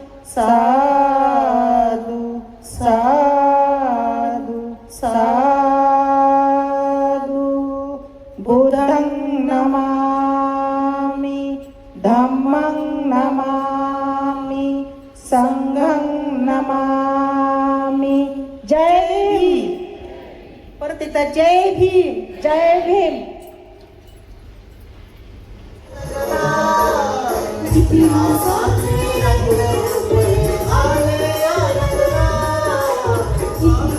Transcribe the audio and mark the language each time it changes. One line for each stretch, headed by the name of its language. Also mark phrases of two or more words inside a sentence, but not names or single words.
Pali: साधु साधु साधु बुद्धं नमामि धम्मं नमामि संघं नमामि
Marathi: जय भीम परत एकदा जय भीम जय भीम इतिहासाचे रंगरूपे आले या नगरात.